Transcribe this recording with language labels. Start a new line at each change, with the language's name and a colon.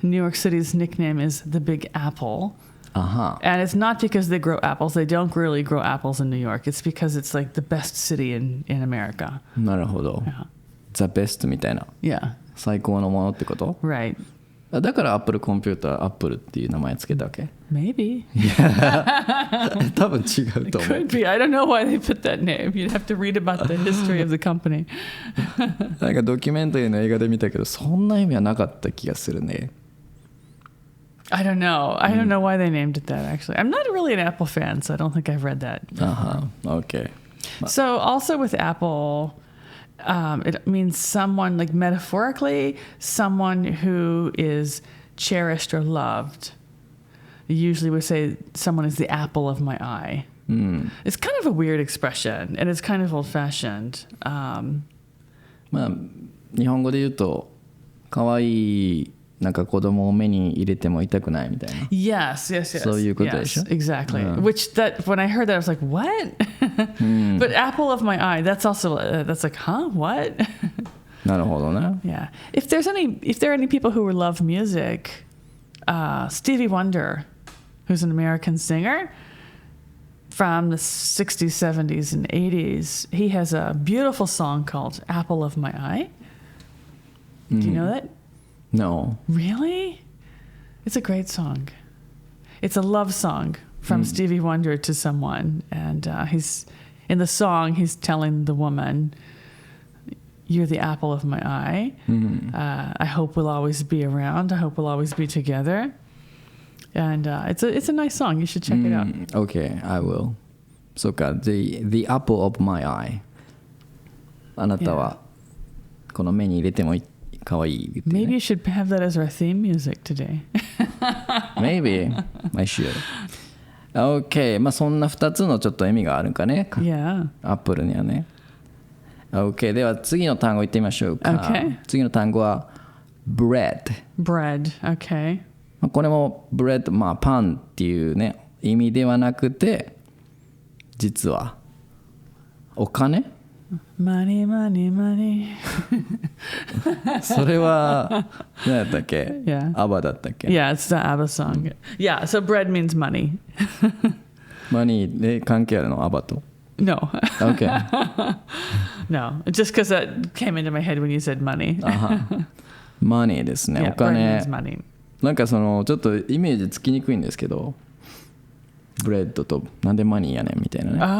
English: New York City's nickname is the Big Apple. Uh-huh. And it's not because they grow apples. They don't really grow apples in New York. It's because it's like the best city in America.
Japanese: なるほど。
English: Yeah.
Japanese: The best みたいな。
English: Yeah.
Japanese: 最高のものってこと？
English: Right.
Japanese: だからアップルコンピューターアップルっていう名前つけたわけ？
English: Maybe.
Japanese: 多分違うと思う。
English: Could be. I don't know why they put that name. You'd have to read about the history of the company.
Japanese: なんかドキュメンタリーの映画で見たけどそんな意味はなかった気がするね。
English: I don't know. I don't know why they named it that, actually. I'm not really an Apple fan, so I don't think I've read that. Okay. So also with Apple, it means someone, like metaphorically, someone who is cherished or loved. Usually we say someone is the apple of my eye. It's kind of a weird expression, and it's kind of old-fashioned.
Japanese: まあ日本語で言うと可愛いなんか子供を目に入れても痛くないみたいな。
English: Yes.
Japanese: そういうことでしょ？
English: Yes, exactly. Which that when I heard that I was like, what? But apple of my eye. That's also that's like, huh? What?
Japanese: なるほどね。
English: Yeah. If there are any people who love music, Stevie Wonder, who's an American singer from the 60s, 70s, and 80s, he has a beautiful song called "Apple of My Eye." Do you know that? No. Really? It's a great song. It's a love song from Stevie Wonder to someone. And he's in the song, he's telling the woman, "You're the apple of my eye. I hope we'll always be around. I hope we'll always be together." And it's a nice song. You should check it out. Okay, I will. そうか、the apple of my eye.
Japanese: あなたはこの目に入れてもかわいい。
English: Maybe you should have that as our theme music today. Maybe I should.
Japanese: Okay, まあそんな2つのちょっと意味があるんかね。
English: Yeah.
Japanese: アップルにはね。 Okay, では次の単語いってみましょうか。
English: Okay.
Japanese: 次の単語は bread。
English: Bread. Okay.
Japanese: これも bread、まあパンっていうね意味ではなくて、実はお金。
English: Money, money, money.
Japanese: それは何だったっけ？
English: Yeah.
Japanese: アバだったっけ？
English: Yeah, it's the ABBA song. Yeah, so bread means money.
Japanese: マニーで関係あるのアバと？
English: No. Okay. No, just because that came into my head when you said money.
Japanese: マニーですね。
English: Yeah,
Japanese: お金。
English: bread means money.
Japanese: なんかそのちょっとイメージつきにくいんですけど、ブレッドとなんでマニーやねんみたいなね。